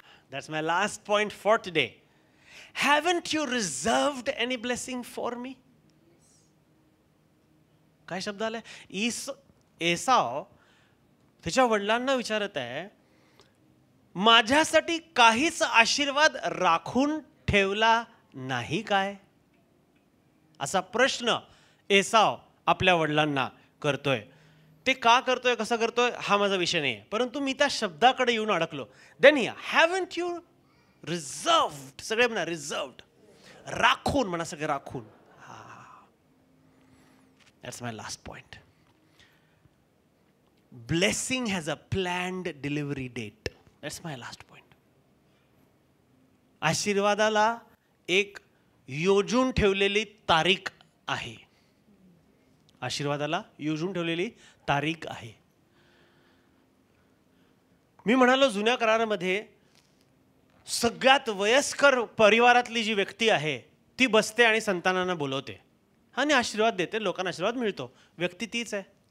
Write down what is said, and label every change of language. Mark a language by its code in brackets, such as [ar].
[en] That's my last point for today. Haven't you reserved any blessing for me? [mr] काय शब्द आलाय? एसाव त्याच्या वडिलांना विचारत आहे, माझ्यासाठी काहीच आशीर्वाद राखून ठेवला नाही काय? असा प्रश्न एसाव आपल्या वडिलांना करतोय. ते का करतोय, कसं करतोय, हा माझा विषय नाही, परंतु मी त्या शब्दाकडे येऊन अडकलो. [en] then या haven't you reserved, [mr] सगळे म्हणा रिझर्व्ड, राखून म्हणा, सगळे राखून. [en] That's my last point. Blessing has a planned delivery date. That's my last point. [mr] आशीर्वादाला एक योजून ठेवलेली तारीख आहे. आशीर्वादाला योजून ठेवलेली तारीख आहे. मी म्हणालो जुन्या करारामध्ये सगळ्यात वयस्कर परिवारातली जी व्यक्ती आहे ती बसते आणि संतानांना बोलवते आणि आशीर्वाद देते, लोकांना आशीर्वाद मिळतो. व्यक्ती तीच आहे.